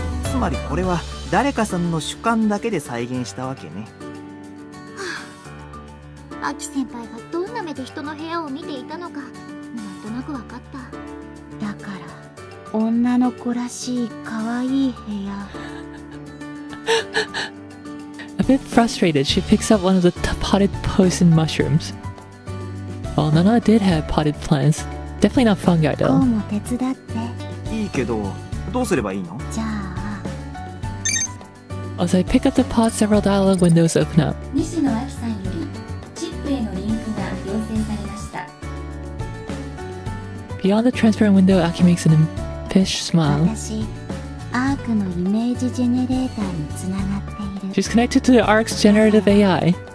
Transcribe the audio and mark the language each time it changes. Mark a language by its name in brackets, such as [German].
[Japanese] つまりこれは誰かさんの主観だけで再現したわけね。アキ先輩がどんな目で人の部屋を見ていたのかなんとなくわかった。だから女の子らしい可愛い部屋。 [English] A bit frustrated, she picks up one of the potted poison mushrooms. Well, Nana did have potted plants. Definitely not fungi [Japanese] こう [English] though. [Japanese] も手伝って。いいけど、どうすればいいの？じゃあ [English] As I pick up the pod, several dialog windows open up. [Japanese] 西野明さんよりチップへのリンクが要請されました。 [English] Beyond the transparent window, Aki makes an impish smile. [Japanese] 私アークのイメージジェネレーターにつながっている。 [English] She's connected to the ARC's generative AI.